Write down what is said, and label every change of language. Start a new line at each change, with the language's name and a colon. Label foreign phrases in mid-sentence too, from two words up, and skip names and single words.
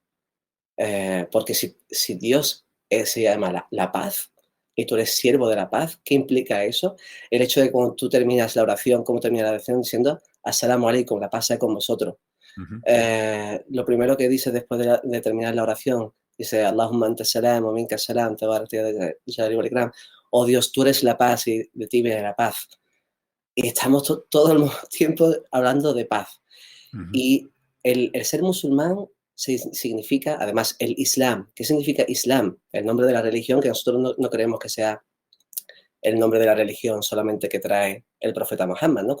Spanish: Porque si Dios se llama la paz y tú eres siervo de la paz, ¿qué implica eso? El hecho de que cuando tú terminas la oración, ¿cómo termina la oración? Diciendo,
Arabic: السلام عليكم,
Spanish: la paz sea con vosotros. ujú, Lo primero que dice después de terminar la oración, dice,
Arabic: اللهم أنت السلام ومنك السلام تباركت يا ذا الجلال والإكرام.
Spanish: Oh Dios, tú eres la paz y de ti viene la paz. Y estamos todo el tiempo hablando de paz. ujú, Y el ser musulmán significa, además, el Islam. ¿Qué significa Islam? El nombre de la religión, que nosotros no creemos que sea el nombre de la religión solamente que trae el profeta Muhammad, ¿no?